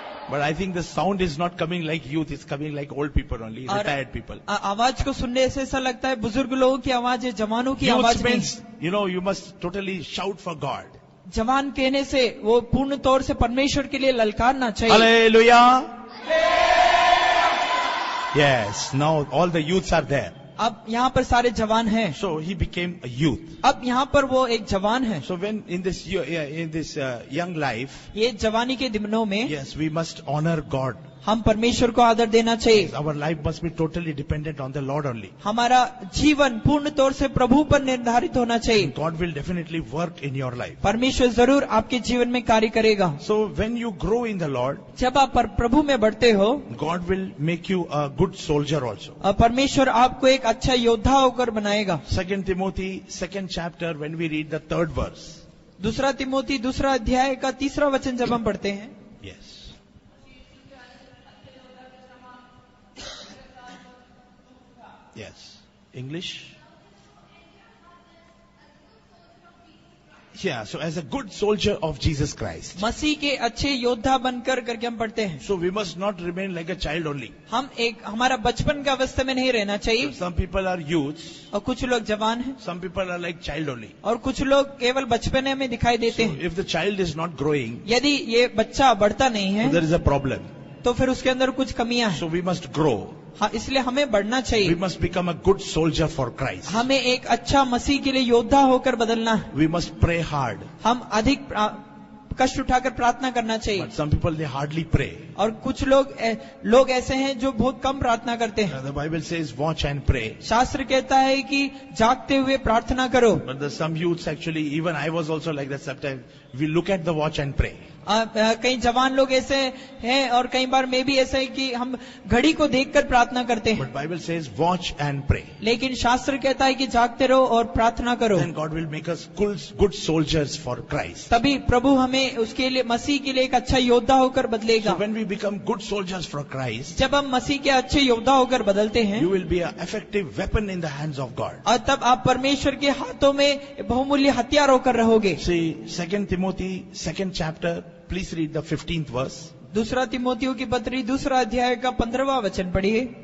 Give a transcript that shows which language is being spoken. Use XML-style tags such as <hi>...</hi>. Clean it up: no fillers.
<en>But I think the sound is not coming like youth, it's coming like old people only, retired people.</en> <hi>आवाज को सुनने से ऐसा लगता है बुजुर्ग लोगों की आवाज है, जवानों की</hi> <en>Youth</en> <hi>आवाज नहीं.</hi> <en>means, you must totally shout for God.</en> <hi>जवान कहने से वो पूर्ण तौर से परमेश्वर के लिए ललकारना चाहिए.</hi> <en>Hallelujah. Yes, now all the youths are there.</en> <hi>अब यहाँ पर सारे जवान हैं.</hi> <en>So he became a youth.</en> <hi>अब यहाँ पर वो एक जवान है.</hi> <en>So when in this young life,</en> <hi>ये जवानी के दिनों में</hi> <en>yes, we must honor God.</en> <hi>हम परमेश्वर को आदर देना चाहिए।</hi> <en>Our life must be totally dependent on the Lord only.</en> <hi>हमारा जीवन पूर्ण तौर से प्रभु पर निर्धारित होना चाहिए।</hi> <en>God will definitely work in your life.</en> <hi>परमेश्वर जरूर आपके जीवन में कार्य करेगा।</hi> <en>So when you grow in the Lord,</en> <hi>जब आप प्रभु में बढ़ते हो,</hi> <en>God will make you a good soldier also.</en> <hi>परमेश्वर आपको एक अच्छा योद्धा होकर बनाएगा।</hi> <en>2 Timothy 2nd chapter, when we read the 3rd verse.</en> <hi>दूसरा तिमोथी 2 अध्याय का 3 वचन जब हम पढ़ते हैं,</hi> <en>Yes. Yes. English? Yeah, so as a good soldier of Jesus Christ.</en> <hi>मसीह के अच्छे योद्धा बनकर करके हम पढ़ते हैं।</hi> <en>So we must not remain like a child only.</en> <hi>हमारा बचपन का अवस्था में नहीं रहना चाहिए।</hi> <en>Some people are youths,</en> <hi>और कुछ लोग जवान हैं,</hi> <en>some people are like child only.</en> <hi>और कुछ लोग केवल बचपने में दिखाई देते</hi> <en>So</en> <hi>हैं।</hi> <en>if the child is not growing,</en> <hi>यदि ये बच्चा बढ़ता नहीं है,</hi> <en>there is a problem.</en> <hi>तो फिर उसके अंदर कुछ कमियां हैं।</hi> <en>So we must grow.</en> <hi>हाँ, इसलिए हमें बढ़ना</hi> <en>We</en> <hi>चाहिए।</hi> <en>must become a good soldier for Christ.</en> <hi>हमें एक अच्छा मसीह के लिए योद्धा होकर बदलना है।</hi> <en>We must pray hard.</en> <hi>हम अधिक कष्ट उठाकर प्रार्थना करना चाहिए।</hi> <en>But some people, they hardly pray.</en> <hi>और कुछ लोग ऐसे हैं जो बहुत कम प्रार्थना करते हैं।</hi> <en>The Bible says, watch and pray.</en> <hi>शास्त्र कहता है कि जागते हुए प्रार्थना करो।</hi> <en>But there's some youths actually, even I was also like that sometimes. We look at the watch and pray.</en> <hi>कई जवान लोग ऐसे हैं और कई बार मैं भी ऐसा है कि हम घड़ी को देखकर प्रार्थना करते हैं।</hi> <en>But Bible says, watch and pray.</en> <hi>लेकिन शास्त्र कहता है कि जागते रहो और प्रार्थना करो।</hi> <en>Then God will make us good soldiers for Christ.</en> <hi>तभी प्रभु हमें उसके लिए, मसीह के लिए एक अच्छा योद्धा होकर बदलेगा।</hi> <en>So when we become good soldiers for Christ,</en> <hi>जब हम मसीह के अच्छे योद्धा होकर बदलते हैं,</hi> <en>you will be an effective weapon in the hands of God.</en> <hi>और तब आप परमेश्वर के हाथों में बहुमूल्य हथियार होकर रहोगे।</hi> <en>See, 2 Timothy 2nd chapter, please read the 15th verse.</en> <hi>दूसरा तिमोथियों की पत्री 2 अध्याय का 15वां वचन पढ़िए।</hi>